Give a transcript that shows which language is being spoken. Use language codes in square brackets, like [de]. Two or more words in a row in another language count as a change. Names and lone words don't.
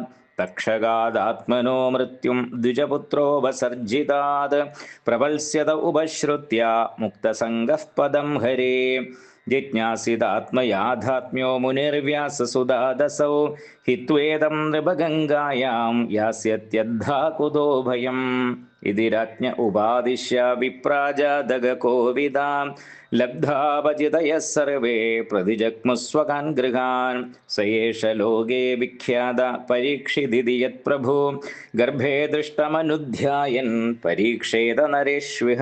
[sa] തക്ഷകാദാത്മനോ മൃത്യും ദ്വിജപുത്രോപസർജിതാത് പ്രവത്സ്യത ഉപശ്രുത്യ മുക്തസംഗഃ പദം ഹരേ. ജിജ്ഞാസിതാത്മയാഥാത്മ്യോ മുനിർവ്യാസസുതാദസൗ ഹിത്വേദം നൃപഗംഗായാം യാസ്യത്യദ്ധാ കുതോ ഭയം. इति राज्ञ उपादिश्य विप्राजादगकोविदां लब्धापचितयः सर्वे प्रतिजग्मुस्वकान् गृहान्। स एष लोके विख्यात परीक्षिदिति यत्प्रभु गर्भे दृष्टमनुध्यायन् परीक्षेत नरेष्विह।